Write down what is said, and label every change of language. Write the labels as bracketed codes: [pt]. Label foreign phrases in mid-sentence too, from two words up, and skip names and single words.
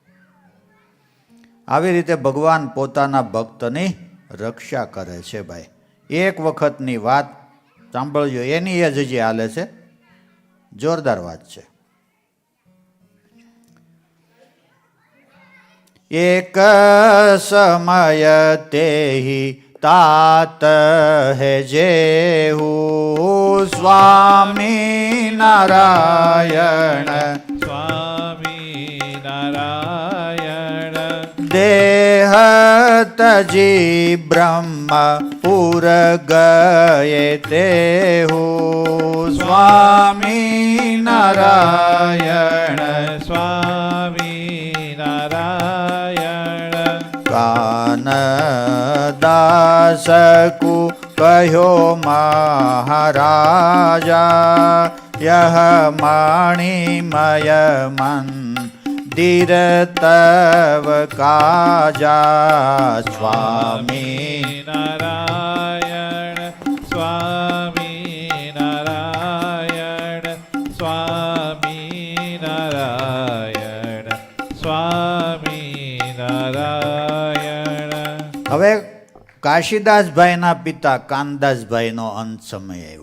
[gu] આવી રીતે ભગવાન પોતાના ભક્તની રક્ષા કરે છે ભાઈ. એક વખતની વાત સાંભળજો, એની એ જ હજી હાલે છે. જોરદાર વાત છે. [hi] एक समय तेही तात है जेहू स्वामी नारायण, સ્વામી નારાયણ. देह तजी ब्रह्मपुर गए तेहू स्वामी नारायण. સ્વામી નારાયણ. कान दास को कहो महाराजा, यह मणिमय मंदिर तव काजा. स्वामी નારાયણ. સ્વામી નારાયણ. સ્વામી નારાયણ. સ્વામી નારાયણ. [gu] હવે કાશીદાસભાઈના પિતા કાનદાસભાઈનો અંત સમય આવ્યો.